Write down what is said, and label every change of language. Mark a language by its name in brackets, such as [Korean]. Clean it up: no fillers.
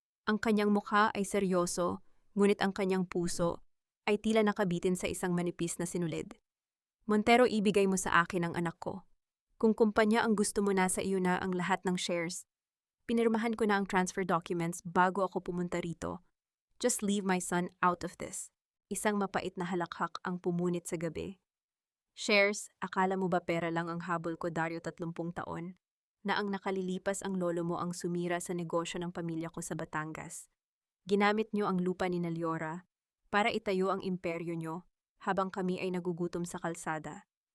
[Filipino] Ang kanyang mukha ay seryoso, ngunit ang kanyang puso ay tila nakabitin sa isang manipis na sinulid. Montero, ibigay mo sa akin ang anak ko. Kung kumpanya ang gusto mo, nasa iyo na ang lahat ng shares. Pinirmahan ko na ang transfer documents bago ako pumunta rito. [English] Just leave my son out of this. [Filipino] Isang mapait na halakhak ang pumunit sa gabi. Shares, akala mo ba pera lang ang habol ko, Dario, 30 taon? Na ang nakalilipas ang lolo mo ang sumira sa negosyo ng pamilya ko sa Batangas. Ginamit niyo ang lupa ni Liora para itayo ang imperyo niyo habang kami ay nagugutom sa kalsada.